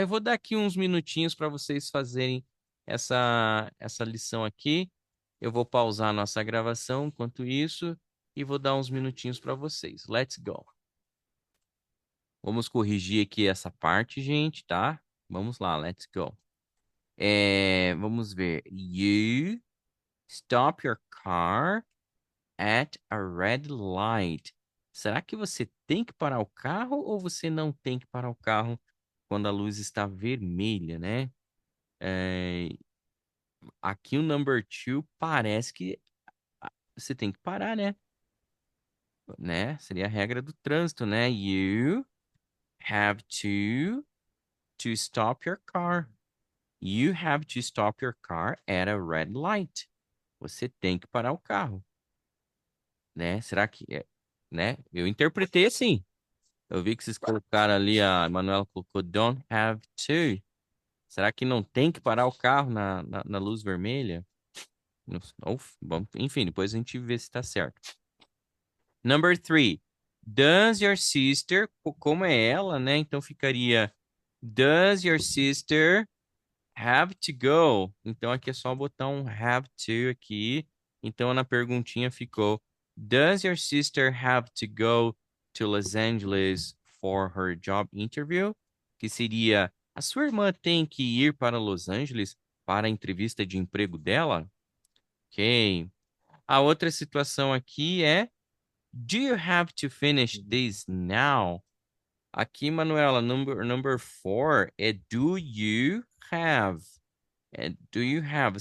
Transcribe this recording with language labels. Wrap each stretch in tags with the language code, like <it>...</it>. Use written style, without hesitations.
<pt>Eu vou dar aqui uns minutinhos para vocês fazerem essa lição aqui. Eu vou pausar a nossa gravação enquanto isso e vou dar uns minutinhos para vocês.</pt> <en>Let's go.</en> <pt>Vamos corrigir aqui essa parte, gente, tá? Vamos lá,</pt> <en>let's go.</en> <pt>Vamos ver.</pt> <en>You stop your car at a red light.</en> <pt>Será que você tem que parar o carro ou você não tem que parar o carro quando a luz está vermelha, né? É, Aqui o number two parece que você tem que parar, né? Seria a regra do trânsito, né?</pt> <en>You have to stop your car. You have to stop your car at a red light.</en> <pt>Você tem que parar o carro, né? Será que né? Eu interpretei assim. Eu vi que vocês colocaram ali, a Manuela colocou don't have to. Será que não tem que parar o carro na luz vermelha? Bom, enfim, depois a gente vê se tá certo. Number three.</pt> <en>Does your sister,</en> <pt>como é ela, né? Então ficaria</pt> <en>does your sister have to go?</en> <pt>Então aqui é só botar um have to aqui. Então na perguntinha ficou</pt> <en>does your sister have to go to Los Angeles for her job interview?</en> <pt>Que seria a sua irmã tem que ir para Los Angeles para a entrevista de emprego dela? Ok. A outra situação aqui é</pt> <en>do you have to finish this now? Aqui, Manuela, number four é do you have? Do you have?</en>